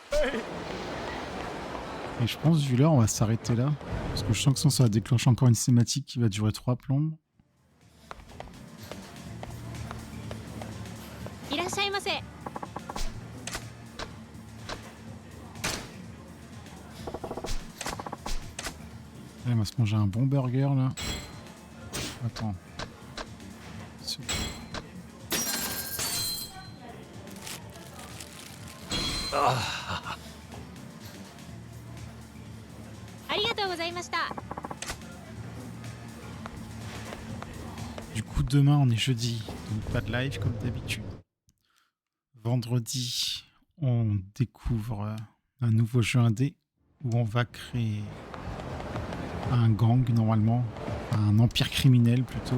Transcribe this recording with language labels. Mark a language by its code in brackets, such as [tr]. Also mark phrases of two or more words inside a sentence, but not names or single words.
[fr] Et je pense, vu l'heure, on va s'arrêter là. Parce que je sens que ça va déclencher encore une cinématique qui va durer 3 plombes. [ja] しゃいませ。 [fr] Elle va se manger un bon burger là. Attends. Ah. [ja] ありがとうございました。 [fr] Du coup, demain on est jeudi, donc pas de live comme d'habitude. Vendredi, on découvre un nouveau jeu indé où on va créer un gang normalement, un empire criminel plutôt.